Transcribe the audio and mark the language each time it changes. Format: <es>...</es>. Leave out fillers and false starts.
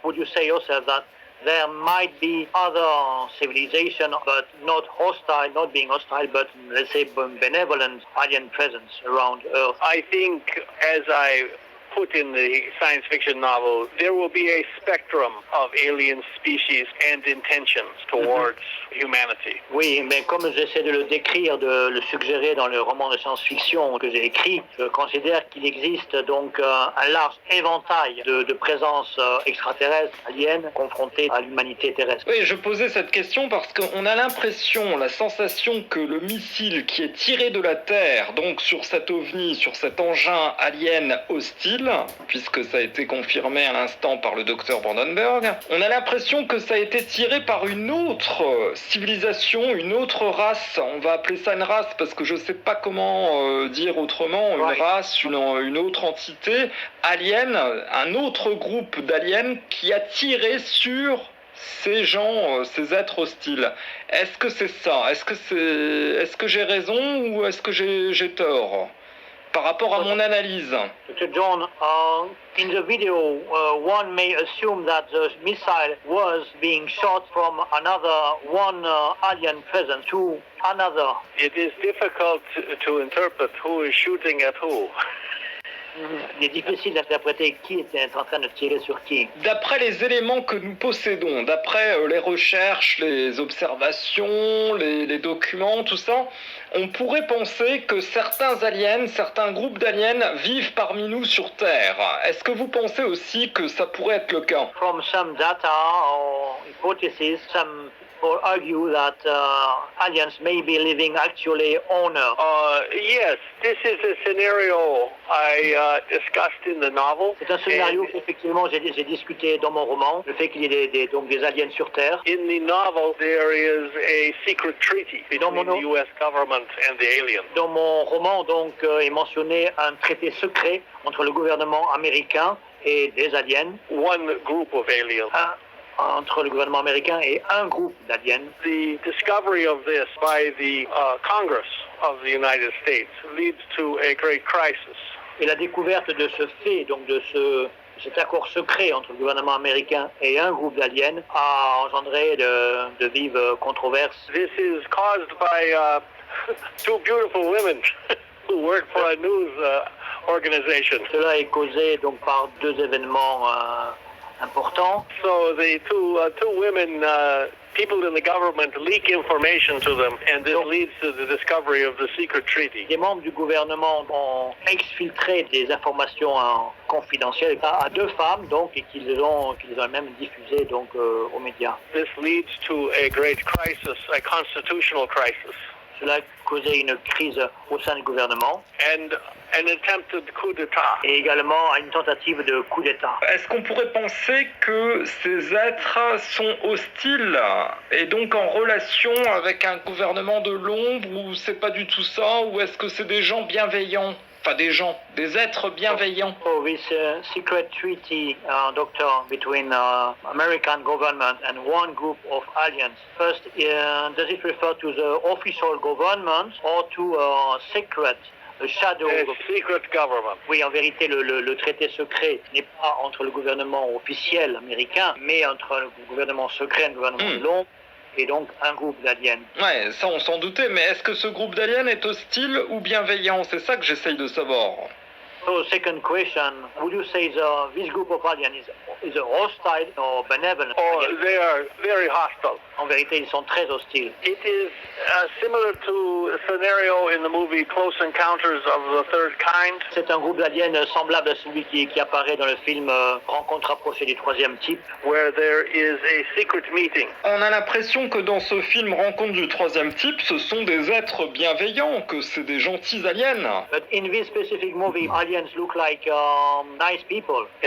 <en>Would you say yourself that there might be other civilizations, but not hostile, not being hostile, but let's say benevolent alien presence around Earth? I think, as I put in the science fiction novel, there will be a spectrum of alien species and intentions towards humanity.</en> <fr>Oui, mais comme j'essaie de le décrire, de le suggérer dans le roman de science-fiction que j'ai écrit, je considère qu'il existe donc un large éventail de présences extraterrestres, aliens, confrontées à l'humanité terrestre. Oui, je posais cette question parce qu'on a l'impression, la sensation que le missile qui est tiré de la Terre, donc sur cet ovni, sur cet engin alien hostile, puisque ça a été confirmé à l'instant par le docteur Brandenburg, on a l'impression que ça a été tiré par une autre civilisation, une autre race. On va appeler ça une race parce que je sais pas comment dire autrement, une race, une autre entité, alien, un autre groupe d'aliens qui a tiré sur ces gens, ces êtres hostiles. Est-ce que c'est ça? Est-ce que j'ai raison ou est-ce que j'ai tort par rapport à mon analyse? Dr.</fr> <en>John, in the video, one may assume that the missile was being shot from one alien presence to another. It is difficult to interpret who is shooting at who.</en> <fr>Il est difficile d'interpréter qui était en train de tirer sur qui. D'après les éléments que nous possédons, d'après les recherches, les observations, les documents, tout ça, on pourrait penser que certains aliens, certains groupes d'aliens vivent parmi nous sur Terre. Est-ce que vous pensez aussi que ça pourrait être le cas?</fr> <en>From some data or hypotheses, some people argue that aliens may be living actually on Earth. Yes, this is a scenario I discussed in the novel.</en> <fr>C'est un scénario qu'effectivement j'ai discuté dans mon roman, le fait qu'il y ait des aliens sur Terre.</fr> <en>In the novel, there is a secret treaty between the U.S. government and the aliens.</en> <fr>Dans mon roman, donc, est mentionné un traité secret entre le gouvernement américain et des aliens.</fr> <en>One group of aliens.</en> <fr>entre le gouvernement américain et un groupe d'aliens.</fr> <en>The discovery of this by the Congress of the United States leads to a great crisis.</en> <fr>Et la découverte de ce fait, donc de cet accord secret entre le gouvernement américain et un groupe d'aliens, a engendré de vives controverses.</fr> <en>This is caused by two beautiful women who work for a news organization.</en> <fr>Cela est causé donc par deux événements importants.</fr> <en>So the two women, people in the government leak information to them, and this leads to the discovery of the secret treaty.</en> <fr>Des membres du gouvernement ont exfiltré des informations confidentielles à deux femmes, donc, et qu'ils ont même diffusées donc aux médias.</fr> <en>This leads to a great crisis, a constitutional crisis.</en> <fr>Cela a causé une crise au sein du gouvernement.</fr> <en>And an attempted coup d'État.</en> <fr>Et également à une tentative de coup d'État. Est-ce qu'on pourrait penser que ces êtres sont hostiles et donc en relation avec un gouvernement de l'ombre, ou c'est pas du tout ça, ou est-ce que c'est des gens bienveillants? Enfin, des êtres bienveillants.</fr> <en>So this secret treaty, doctor, between American government and one group of aliens. First, does it refer to the official government or to a secret, a shadow? A secret government.</en> <fr>Oui, en vérité, le traité secret n'est pas entre le gouvernement officiel américain, mais entre le gouvernement secret et le gouvernement de l'ombre. Et donc un groupe d'aliens. Ouais, ça on s'en doutait, mais est-ce que ce groupe d'aliens est hostile ou bienveillant? C'est ça que j'essaye de savoir.</fr> <en>So, second question, would you say this group of aliens is hostile or benevolent? Oh, they are very hostile.</en> <fr>En vérité, ils sont très hostiles.</fr> <en>It is similar to a scenario in the movie Close Encounters of the Third Kind.</en> <fr>C'est un groupe d'aliens semblable à celui qui apparaît dans le film Rencontre rapprochée du troisième type.</fr> <en>Where there is a secret meeting.</en> <fr>On a l'impression que dans ce film Rencontre du troisième type, ce sont des êtres bienveillants, que c'est des gentils aliens.</fr> <en>But in this specific movie, aliens look like nice people.</en>